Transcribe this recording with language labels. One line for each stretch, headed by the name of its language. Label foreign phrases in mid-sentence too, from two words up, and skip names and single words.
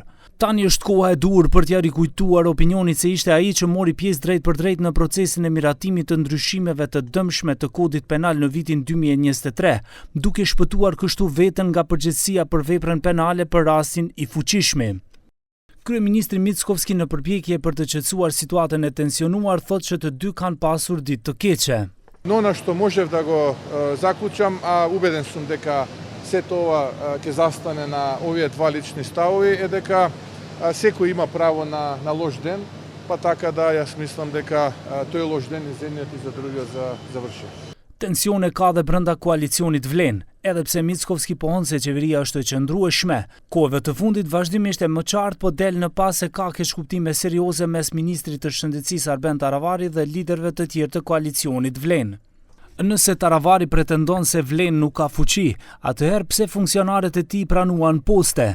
Albanian: Tani është koha e dur për t'ja rikujtuar opinionit se ishte ai që mori pjesë drejt për drejt në procesin e miratimit të ndryshimeve të dëmshme të kodit penal në vitin 2023, duke shpëtuar kështu veten nga përgjegjësia për veprën penale për rastin i fuqishmi. Kryeministri Mickovski në përpjekje për të qetësuar situatën e tensionuar thotë që të dy kanë pasur ditë të keqe.
Macedonian: Но на што можев да го заклучам, а убеден сум дека сето ова ќе застане на овие два лични ставови, е дека секој има право на лош ден, па така да јас мислам дека тој лош ден и за едниот и за другиот заврши.
Albanian: Tensione ka dhe brenda koalicionit vlen, edhe pse Mickovski pohon se qeveria është e qëndrueshme. Kohëve të fundit vazhdimisht e më qartë po del në pas se ka keqkuptime serioze mes ministrit të shëndetësisë Arben Taravari dhe liderëve të tjerë të koalicionit vlen. Nëse Taravari pretendon se vlen nuk ka fuqi, atëherë pse funksionarët e tij pranuan poste?